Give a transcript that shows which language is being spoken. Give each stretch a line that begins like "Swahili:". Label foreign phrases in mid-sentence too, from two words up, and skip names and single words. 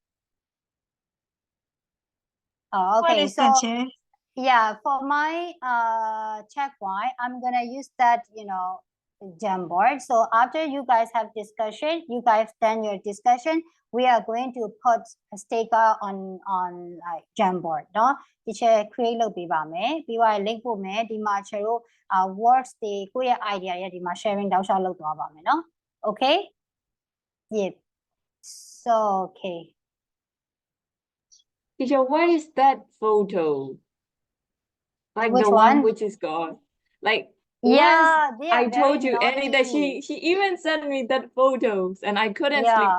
English: Oh, okay. What is So that, Chair? yeah, for my checkpoint, I'm gonna use that, Jamboard. So after you guys have discussion, you guys done your discussion, we are going to put a sticker on like Jamboard, no?
Burmese: ဒီချက် create လုပ်ပေးပါမယ်ပြီးတော့ link ပို့မယ်ဒီမှာချေတို့ words တွေကိုယ့်ရဲ့ idea ရဲ့ဒီမှာ sharing တောက်လျှောက်လုပ်သွားပါမယ်နော်
English: okay yep so okay Teacher, what is that photo? Like Which the one one? which is gone. Like Yeah, once they I are very told you Annie that naughty. she even sent me that photos and I couldn't sleep